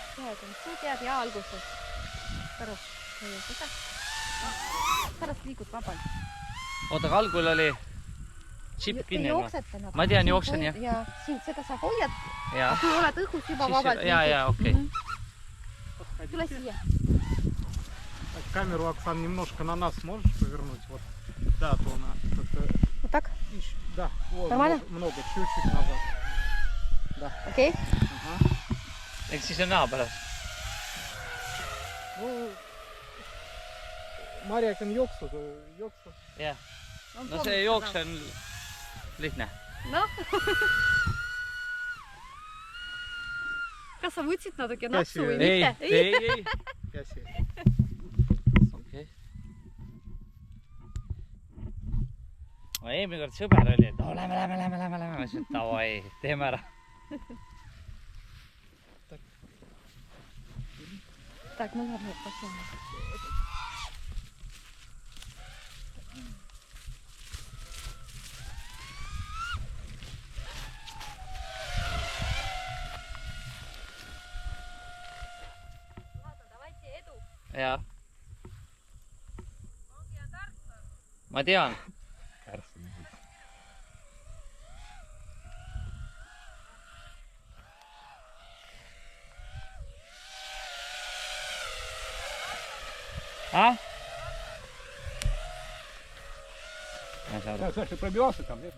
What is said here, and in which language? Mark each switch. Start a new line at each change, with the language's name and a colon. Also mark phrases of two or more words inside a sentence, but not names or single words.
Estonian: Su tead ja alguses. Pärast liigud vabalt. Oota, aga algul oli chip kinni. Ma tean, jooksen jah. Ja siin seda sa hoiad. Ja. Kui oled õhus juba vabalt. Ja, okei. Tule siia.
Russian: Камеру, Оксан, немножко на нас можешь повернуть? Вот. Да, то она. Вот так? Да, вот, Нормально? много, чуть-чуть назад. Да.
Estonian: Okei.
Russian: Ага.
Estonian: Eks siis on näha pärast. Ну, Marjak on jooksu. Jah. No see jooks on lihtne. No. Kas sa võtsid natuke napsu või mitte? Ei. Käsi. Okei. Ma eelmine kord sõber oli, et lähme. Ma ütlesin, et davai, teeme ära.
Russian: Так, ну ладно, посмотрим. Ладно, давайте эту.
Estonian: Jaa. Ma tean.
Russian: А? Так, ты пробивался там, нет?